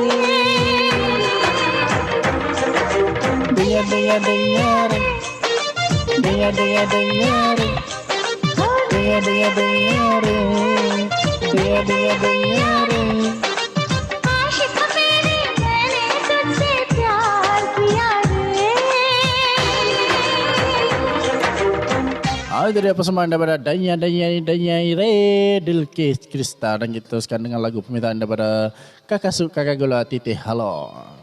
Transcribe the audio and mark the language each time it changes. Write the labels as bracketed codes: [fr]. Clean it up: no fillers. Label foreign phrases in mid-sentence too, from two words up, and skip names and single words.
[hi] दिया दिया दिया रे दिया दिया दिया रे हो दिया दिया दिया रे दिया दिया दिया रे आशिक मेरे मैंने तुझसे प्यार किया रे [ms] Itu dia persembahan daripada Daya Re Dilkis Krista dan kita teruskan dengan lagu permintaan daripada Kakak Su Kakak Gula Titi Halo.